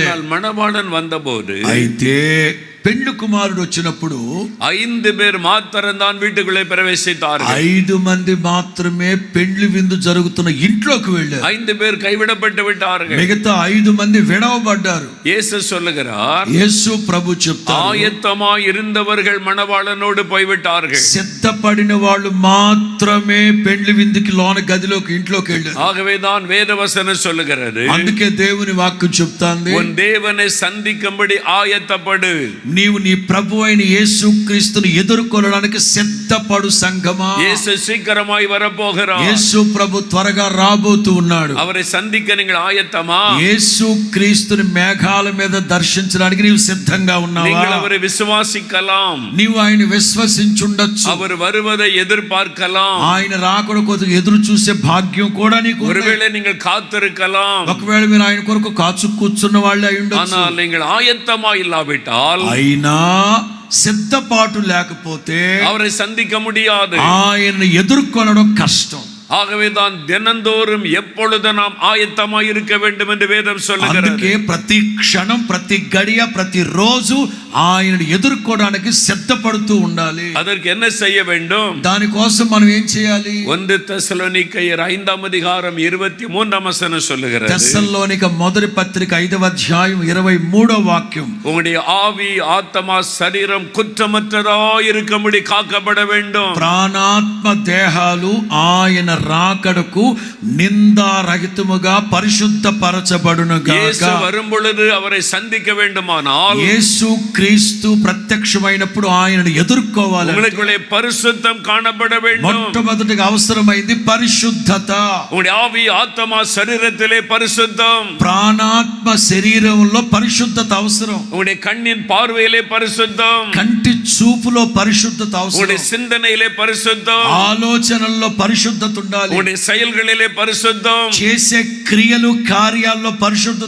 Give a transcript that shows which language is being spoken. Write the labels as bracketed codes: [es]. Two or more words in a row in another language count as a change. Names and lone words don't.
[ta] ஆனால் மணவாளன் வந்தபோது [te] అయితే పెళ్లి కుమారుడు వచ్చినప్పుడు [ta] 5 பேர் மாத்திரம்தான் வீட்டுக்குள்ளே பிரவேசித்தார்கள். [te] 5 మంది మాత్రమే పెళ్లి విందు జరుగుతున్న ఇంట్లోకి వెళ్ళారు. [ta] 5 பேர் கைவிடப்பட்டு விட்டார்கள். [te] మిగతా 5 మంది విడవబడ్డారు. [ta] இயேசு சொல்லுகிறார், [te] యేసు ప్రభు చెప్తారు, [ta] ஆயத்தமாய் இருந்தவர்கள் மணவாளனோடு போய்விட்டார்கள். [te] సిద్ధపడిన వాళ్ళు మాత్రమే పెళ్లి విందుకి లోన గదిలోకి ఇంట్లోకి వెళ్ళారు. [ta] ஆகவேதான் வேதவசனம் சொல்லுகிறது, [te] అందుకే దేవుని వాక్యం చెప్తాంది, [ta] உன் தேவனை சந்திக்கும்படி ஆயத்தப்படு. [te] నీవు నీ ప్రభు అయిన యేసు క్రీస్తుని ఎదుర్కొనడానికి సిద్ధపడు సంగమా. [ta] இயேசு சீக்கிரமாய் வரப்போகிறார். [te] యేసు ప్రభు త్వరగా రాబోతూ ఉన్నాడు. [ta] அவரை சந்திக்க நீங்கள் ஆயத்தமா? [te] యేసు క్రీస్తుని మేఘాల మీద దర్శించడానికి నీవు సిద్ధంగా ఉన్నావా? [ta] நீங்கள் அவரை விசுவாசிக்கலாம். [te] నీవు ఆయన విశ్వసించుండొచ్చు. [ta] அவர் வருவதை எதிர்பார்க்கலாம். [te] ఆయన రాకడ కొరకు ఎదురు చూసే భాగ్యం కూడా నీకు ఉంది. [ta] ஒருவேளை நீங்கள் காத்திருக்கலாம். [te] ఒకవేళ మీరు ఆయన కొరకు కాచు కూర్చున్న వాళ్ళే అయి ఉండొచ్చు. [ta] ஆனால் நீங்கள் ஆயத்தமா இல்லாவிட்டால் [te] అయినా సిద్ధపాటు లేకపోతే [ta] அவரை சந்திக்க முடியாது. [te] ఆయన్ని ఎదుర్కొనడం కష్టం. [ta] ஆகவேதான் தினந்தோறும் எப்பொழுது நாம் ஆயத்தமாய் இருக்க வேண்டும் என்று வேதம் சொல்லுகிறது. [te] అందుకే ప్రతి క్షణం ప్రతి గడియ ప్రతి రోజు ఆయనను ఎదుర్కోవడానికి సిద్ధపడుతూ ఉండాలి. [ta] அதற்கு என்ன செய்ய வேண்டும்? [te] దానికోసం మనం ఏం చేయాలి? [ta] 1 தெசலோனிக்கேயர் 5ஆம் அதிகாரம் 23ஆம் வசனம் சொல்லுகிறது. [te] తెస్సలోనిక మొదటి పత్రిక 5వ అధ్యాయం 23వ వాక్యం. [ta] உங்களுடைய ஆவி ஆத்மா சரீரம் குற்றமற்றதாய் இருக்கும்படி காக்கப்பட வேண்டும். [te] ప్రాణాత్మ దేహాలు ఆయన రాకడకు నిందారహితముగా పరిశుద్ధపరచబడును యేసు గాక. [ta] வரும் பொழுது அவரை சந்திக்க வேண்டுமானால் [te] యేసు క్రీస్తు ప్రత్యక్షమైనప్పుడు ఆయనను ఎదుర్కోవాలి. [ta] உங்களுக்குள்ளே பரிசுத்தம் காணப்பட வேண்டும். [te] మొట్టమొదటిగా అవసరమైంది పరిశుద్ధత. [ta] உங்களுடைய ஆவி ஆத்மா சரீரத்திலே பரிசுத்தம், [te] ప్రాణాత్మ శరీరంలో పరిశుద్ధత అవసరం. [ta] உங்களுடைய கண்ணின் பார்வையிலே பரிசுத்தம், [te] కంటి చూపులో పరిశుద్ధత [ta] உங்களுடைய [te] అవసరం. [ta] சிந்தனையிலே பரிசுத்தம், [te] ఆలోచనల్లో పరిశుద్ధత ఉండాలి. [ta] உங்களுடைய செயல்களிலே பரிசுத்தம், [te] చేసే క్రియలు కార్యాల్లో పరిశుద్ధత